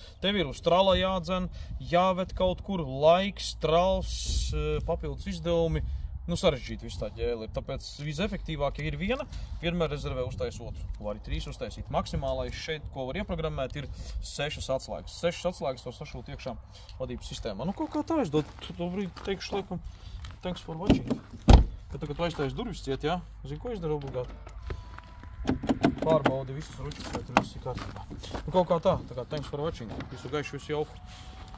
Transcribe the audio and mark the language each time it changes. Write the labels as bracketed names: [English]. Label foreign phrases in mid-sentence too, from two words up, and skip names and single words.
[Latvian] Tev ir uz trala jādzen, jāved kaut kur, laiks, trals, papildus izdevumi. Nu, sarežģīt visu tā ģēli ir, tāpēc visefektīvāk, ja ir viena, vienmēr rezervē uztais otru. Var arī 3 uztaisīt. Maksimālais šeit, ko var ieprogrammēt, ir 6 atslēgas. 6 atslēgas var sašūt iekšā vadības sistēmā. Nu, kaut kā tā es dotu, to brīdi teikšu, laikam, [English] thanks for watching. [Latvian] Kad tagad aiztais durvis ciet, jā? Zini, ko izdara obligāti? Pārbaudi visus ruķus, vai tur viss ir kārtībā. Nu, kaut kā tā kā [English] thanks for watching. [Latvian] Visu gaišu, visu jauku.